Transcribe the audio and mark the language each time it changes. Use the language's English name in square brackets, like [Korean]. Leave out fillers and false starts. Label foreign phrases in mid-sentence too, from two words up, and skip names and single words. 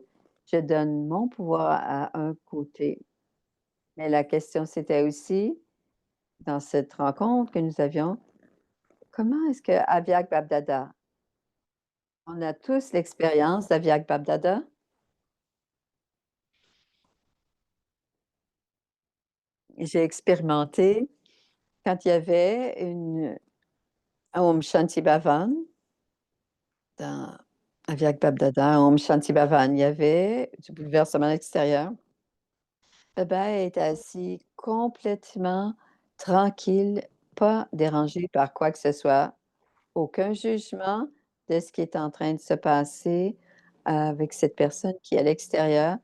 [French] Je donne mon pouvoir à un côté, mais la question, c'était aussi, dans cette rencontre que nous avions, comment est-ce que Aviag Babdada, on a tous l'expérience d'Aviag Babdada? J'ai expérimenté quand il y avait une Om Shanti Bhavan dans Aviag Babdada, Om Shanti Bhavan, il y avait du bouleversement extérieur. Baba était assis complètement tranquille, pas dérangé par quoi que ce soit. Aucun jugement de ce qui est en train de se passer avec cette personne qui est à l'extérieur.